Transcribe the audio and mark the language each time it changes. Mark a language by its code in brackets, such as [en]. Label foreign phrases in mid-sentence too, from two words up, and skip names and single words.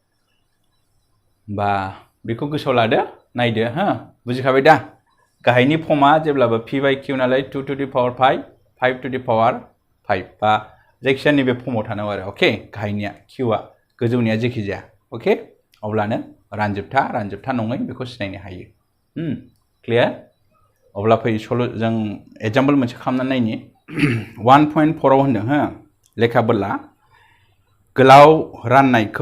[brx] बा बेखौ गोसोआव लादो नायदो बुजिखाबाय दा गाहायनि फर्मा जेब्लाबो [en] p by q [brx] नालाय [en] 2 to the power 5 to the power 5 [brx] बा जायखिजाया नैबे फर्माव थानांगौ आरो अके गाहायनिया q आ गोजौनिया जेखि जाया अके अब्लानो रानजोबथा नङै बेखौ सिनायनो हायो क्लियार अब्ला फै जों एग्जाम्पल मोनसे खालामनानै नायनि 1.4 आव होनदों लेखा बोला गोलाव राननायखौ